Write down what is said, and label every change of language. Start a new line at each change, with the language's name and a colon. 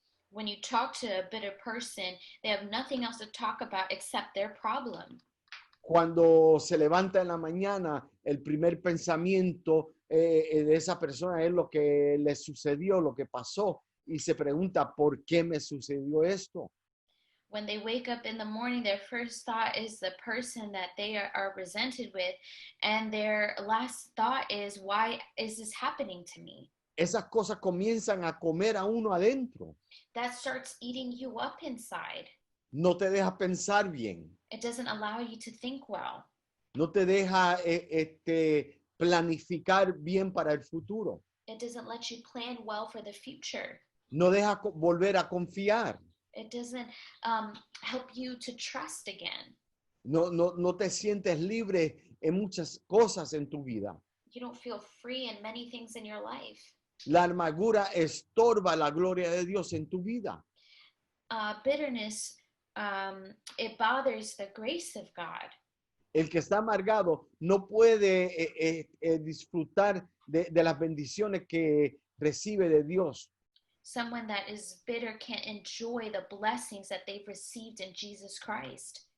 English: When you talk to a bitter person, they have nothing else to talk about except their problem.
Spanish: Cuando se levanta en la mañana, el primer pensamiento de esa persona es lo que le sucedió, lo que pasó, y se pregunta, ¿por qué me sucedió esto?
English: When they wake up in the morning, their first thought is the person that they are resented with, and their last thought is, why is this happening to me?
Spanish: Esas cosas comienzan a comer a uno adentro.
English: That starts eating you up inside.
Spanish: No te deja pensar bien.
English: It doesn't allow you to think well.
Spanish: No te deja planificar bien para el futuro.
English: It doesn't let you plan well for the future.
Spanish: No deja volver a confiar.
English: It doesn't help you to trust again.
Spanish: No te sientes libre en muchas cosas en tu vida.
English: You don't feel free in many things in your life.
Spanish: La amargura estorba la gloria de Dios en tu vida.
English: Bitterness, it bothers the grace of God.
Spanish: El que está amargado no puede disfrutar de las bendiciones que recibe de Dios.
English: Someone that is bitter can't enjoy the blessings that they've received in Jesus Christ.